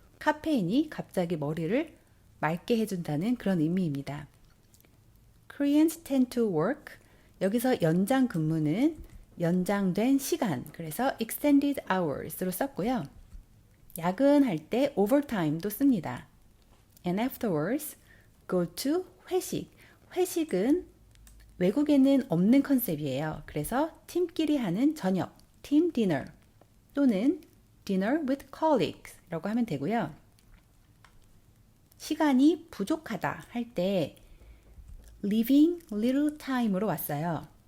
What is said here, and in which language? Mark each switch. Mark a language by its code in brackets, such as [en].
[ko] 카페인이 갑자기 머리를 맑게 해준다는 그런 의미입니다. [en] Koreans tend to work. [ko] 여기서 연장 근무는 연장된 시간, 그래서 extended hours로 썼고요. 야근할 때 overtime도 씁니다. [en] And afterwards, go to 회식. [ko] 회식은 외국에는 없는 컨셉이에요. 그래서 팀끼리 하는 저녁, team dinner 또는 [en] dinner with colleagues [ko] 라고 하면 되고요. 시간이 부족하다 할 때 [en] leaving little time [ko] 으로 왔어요.